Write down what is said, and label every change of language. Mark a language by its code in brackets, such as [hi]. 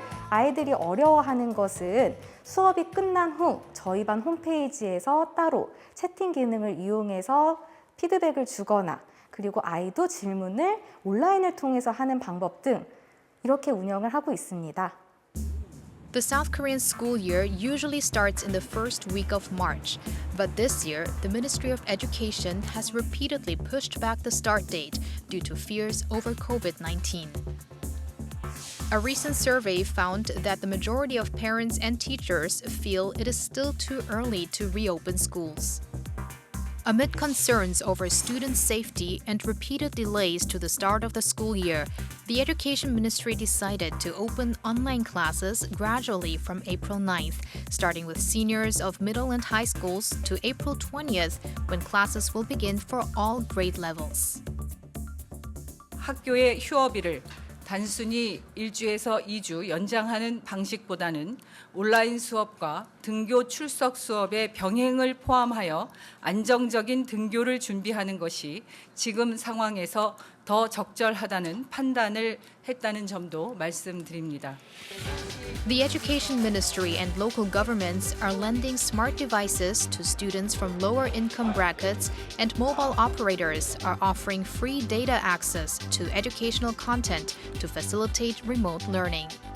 [ko] 아이들이 어려워하는 것은 수업이 끝난 후 저희 반 홈페이지에서 따로 채팅 기능을 이용해서 피드백을 주거나 그리고 아이도 질문을 온라인을 통해서 하는 방법 등 이렇게 운영을 하고 있습니다. [en] The South Korean school year usually starts in the first week of March, but this year, the Ministry of Education has repeatedly pushed back the start date due to fears over COVID-19. A recent survey found that the majority of parents and teachers feel it is still too early to reopen schools. Amid concerns over student safety and repeated delays to the start of the school year, the Education Ministry decided to open online classes gradually from April 9th, starting with seniors of middle and high schools to April 20th, when classes will begin for all grade levels. [ko] 학교의 휴업일을 단순히 1주에서 2주 연장하는 방식보다는 온라인 수업과 등교 출석 수업의 병행을 포함하여 안정적인 등교를 준비하는 것이 지금 상황에서 더 적절하다는 판단을 했다는 점도 말씀드립니다. [en] The Education Ministry and local governments are lending smart devices to students from lower income brackets, and mobile operators are offering free data access to educational content to facilitate remote learning.